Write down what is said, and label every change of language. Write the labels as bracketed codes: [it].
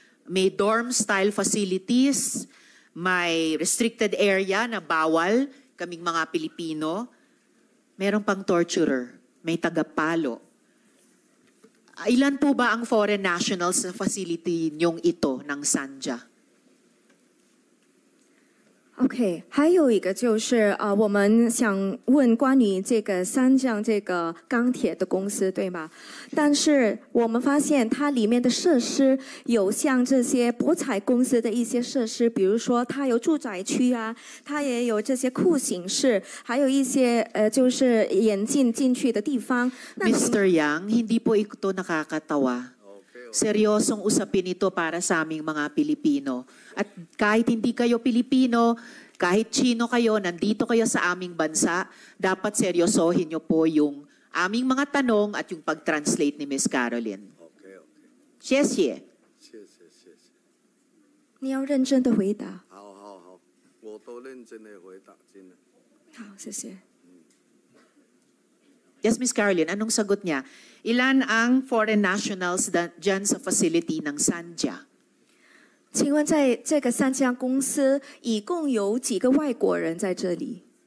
[tl] May dorm-style facilities, may restricted area na bawal kaming mga Pilipino. Meron pang torturer, may tagapalo. Ilan po ba ang foreign nationals sa facility niyong ito ng Sanja? [zh] OK， 还有一个就是我们想问关于这个三江这个钢铁的公司，对吗？但是我们发现它里面的设施有像这些博彩公司的一些设施，比如说它有住宅区啊，它也有这些酷刑室，还有一些就是眼镜进去的地方。 [tl] Mr. Yang, hindi po ito nakakatawa. Seryosong usapin ito para sa aming mga Pilipino. At kahit hindi kayo Pilipino, kahit Chino kayo, nandito kayo sa aming bansa, dapat seryosohin niyo po yung aming mga tanong at yung pag-translate ni Miss Caroline. [en] Okay. [zh] 谢谢。谢谢。你要认真的回答。好，我都认真的回答，真的。好，谢谢。 [tl] Yes, Miss Caroline, anong sagot niya? Ilan ang foreign nationals dyan sa facility ng Sanja? [zh] 请问在这个三家公司一共有几个外国人在这里？